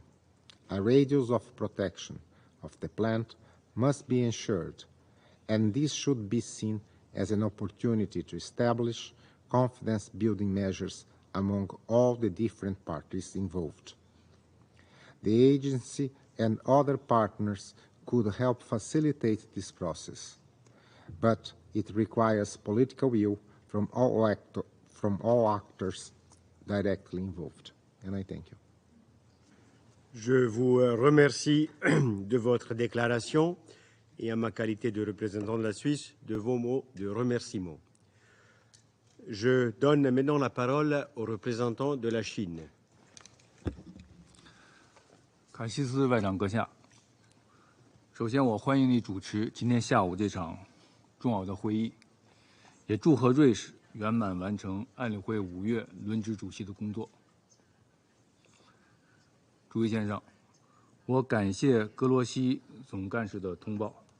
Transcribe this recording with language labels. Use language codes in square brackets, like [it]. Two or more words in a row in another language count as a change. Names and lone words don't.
[en] A radius of protection of the plant must be ensured, and this should be seen as an opportunity to establish confidence-building measures among all the different parties involved. The agency and other partners could help facilitate this process, but it requires political will from all actors directly involved. And I thank you. [fr] Je vous remercie de votre déclaration et en ma qualité de représentant de la Suisse, de vos mots de remerciement. Je donne maintenant la parole au représentant de la Chine. [zh] 卡西斯外长阁下，首先我欢迎你主持今天下午这场重要的会议，也祝贺瑞士圆满完成安理会5月轮值主席的工作。诸位先生，我感谢格罗西总干事的通报。